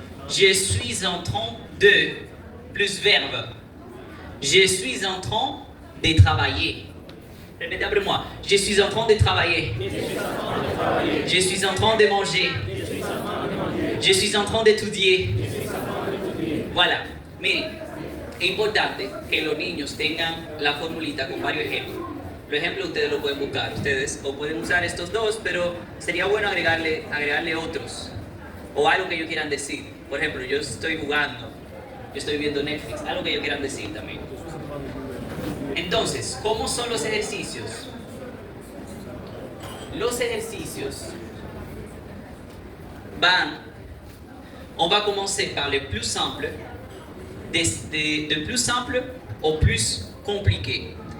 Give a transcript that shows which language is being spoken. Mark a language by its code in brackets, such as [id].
[fr] Je suis en train de plus verbe. Je suis en train de travailler. Répétez après moi. Je suis en train de travailler. Je suis en train de manger. Je suis en train d'étudier. Voilà. [es] Miren, es importante que los niños tengan la formulita con varios ejemplos. Los ejemplos ustedes lo pueden buscar, ustedes o pueden usar estos dos, pero sería bueno agregarle otros o algo que ellos quieran decir. Por ejemplo, yo estoy jugando, yo estoy viendo Netflix, algo que ellos quieran decir también. Entonces, ¿cómo son los ejercicios? Los ejercicios [fr] on va commencer par le plus simple, de plus simple au plus compliqué.